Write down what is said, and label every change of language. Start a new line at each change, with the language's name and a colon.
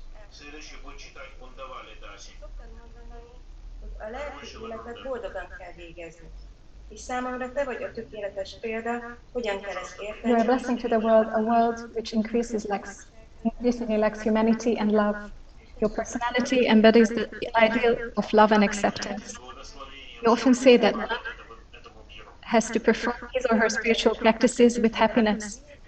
Russian: Следующий будет читать Кундавали Даси.
Hungarian: hogy a lelki életet boldogan kell végezni. És számomra te vagy a tökéletes példa, hogyan kell ezt
English: You are a
Hungarian: érteni.
English: blessing to the world, a world which increasingly lacks humanity and love. Your personality embodies the ideal of love and acceptance. You often say that one has to perform his or her spiritual practices with happiness.